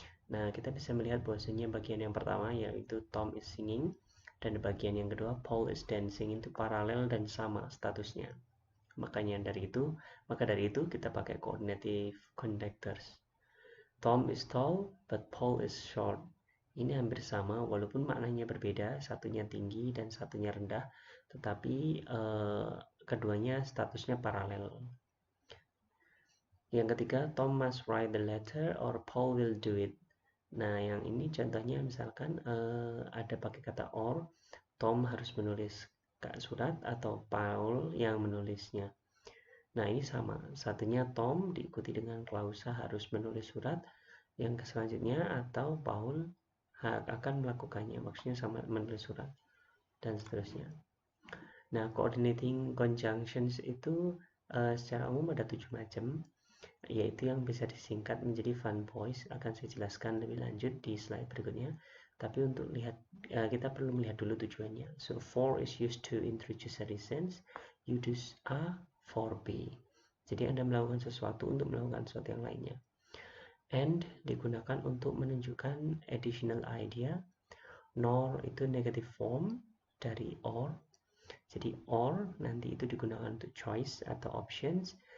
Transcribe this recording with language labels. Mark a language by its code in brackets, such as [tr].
[id] Nah, kita bisa melihat bahwasanya bagian yang pertama yaitu [en] Tom is singing [id] dan bagian yang kedua [en] Paul is dancing [id] itu paralel dan sama statusnya. Maka dari itu kita pakai coordinative connectors. [en] Tom is tall but Paul is short. [id] Ini hampir sama walaupun maknanya berbeda, satunya tinggi dan satunya rendah, tetapi keduanya statusnya paralel. Yang ketiga, [en] Tom must write the letter or Paul will do it. [id] Nah, yang ini contohnya misalkan ada pakai kata or, Tom harus menulis surat atau Paul yang menulisnya. Nah, ini sama. Satunya Tom diikuti dengan klausa harus menulis surat, yang selanjutnya atau Paul akan melakukannya, maksudnya sama menulis surat, dan seterusnya. Nah, coordinating conjunctions itu secara umum ada 7 macam, yaitu yang bisa disingkat menjadi fun boys. Akan saya jelaskan lebih lanjut di slide berikutnya, tapi untuk lihat kita perlu melihat dulu tujuannya. [en] So for is used to introduce a sentence, you do A for B. [id] Jadi Anda melakukan sesuatu untuk melakukan sesuatu yang lainnya. And digunakan untuk menunjukkan [en] additional idea. [id] Nor itu [en] negative form [id] dari or. Jadi or nanti itu digunakan untuk choice atau options.